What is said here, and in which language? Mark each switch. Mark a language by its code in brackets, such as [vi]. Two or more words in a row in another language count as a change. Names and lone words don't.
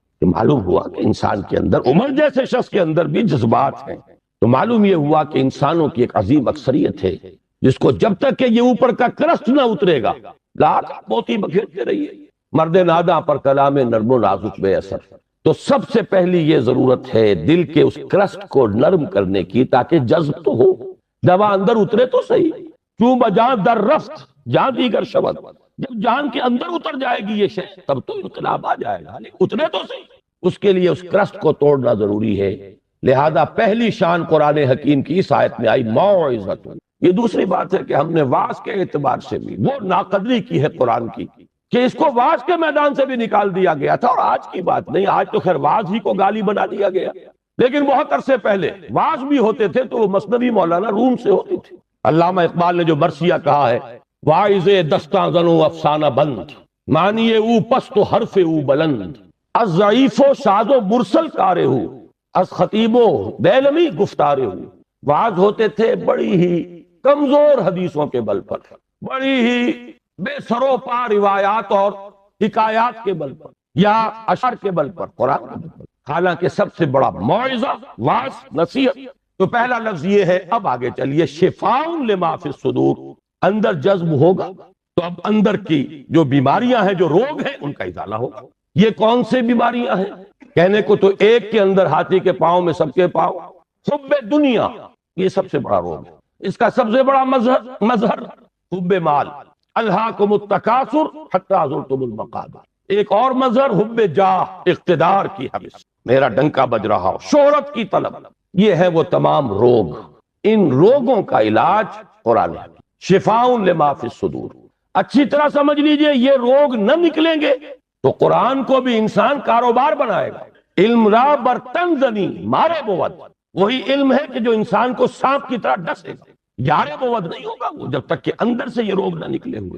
[ur] کہ معلوم ہوا کہ انسان کے اندر، عمر جیسے شخص کے اندر بھی جذبات ہیں، تو معلوم یہ ہوا کہ انسانوں کی ایک عظیم اکثریت ہے جس کو جب تک کہ یہ اوپر کا کرسٹ نہ اترے گا، لاکھ موتی بکھیرتے رہیے، مرد ناداں پر کلام نرم و نازک بے اثر۔ تو سب سے پہلی یہ ضرورت ہے دل کے اس کرسٹ کو نرم کرنے کی، تاکہ جذب تو ہو، دوا اندر اترے تو صحیح۔ [fa] کیوں بجان در رفت جان دیگر شبد، [ur] جب جان کے اندر اتر جائے گی یہ شے تب تو انقلاب آ جائے گا، لیکن اترے تو صحیح۔ اس کے لیے اس کرسٹ کو توڑنا ضروری ہے۔ لہذا پہلی شان قرآن حکیم کی اس آیت میں آئی موعظۃ۔ یہ دوسری بات ہے کہ ہم نے وعظ کے اعتبار سے بھی وہ ناقدری کی ہے قرآن کی کہ اس کو وعظ کے میدان سے بھی نکال دیا گیا تھا، اور آج کی بات نہیں، آج تو خیر وعظ ہی کو گالی بنا دیا گیا، لیکن بہت عرصے پہلے وعظ بھی ہوتے تھے تو وہ مثنوی مولانا روم سے ہوتی تھی۔ علامہ اقبال نے جو مرثیہ کہا ہے، [fa] واعظ دستاں زنو افسانہ بند، معنی او پست و حرف او بلند، از ضعیف و شاذ و مرسل کارے ہو، از خطیب و دیلمی گفتارے ہو۔ [ur] وعظ ہوتے تھے بڑی ہی کمزور حدیثوں کے بل پر، بڑی ہی بے سرو پا روایات اور حکایات کے بل پر، یا اشعار کے بل پر، قرآن کے بل پر۔ حالانکہ سب سے بڑا موعظہ، وعظ، نصیحت، تو پہلا لفظ یہ ہے۔ اب آگے چلیے، [ar] شفاء لما فی الصدور، [ur] اندر جذب ہوگا تو اب اندر کی جو بیماریاں ہیں، جو روگ ہیں، ان کا ازالہ ہوگا۔ یہ کون سے بیماریاں ہیں؟ کہنے کو تو ایک کے اندر ہاتھی کے پاؤں میں سب کے پاؤں، حب دنیا، یہ سب سے بڑا روگ ہے۔ اس کا سب سے بڑا مظہر حب مال، [ar] الہاکم التکاثر حتی زرتم المقابر۔ [ur] ایک اور مظہر حب جاہ، اقتدار کی حوث، میرا ڈنکا بج رہا ہو، شہرت کی طلب۔ یہ ہے وہ تمام روگ۔ ان روگوں کا علاج قرآن ہے، [ar] شفاء لما فی الصدور۔ [ur] اچھی طرح سمجھ لیجئے، یہ روگ نہ نکلیں گے تو قرآن کو بھی انسان کاروبار بنائے گا۔ [fa] علم را برتن زنی مارے بود، [ur] وہی علم ہے کہ جو انسان کو سانپ کی طرح ڈسے گا، [fa] یارے بود [ur] نہیں ہوگا وہ جب تک کہ اندر سے یہ روگ نہ نکلے ہوئے۔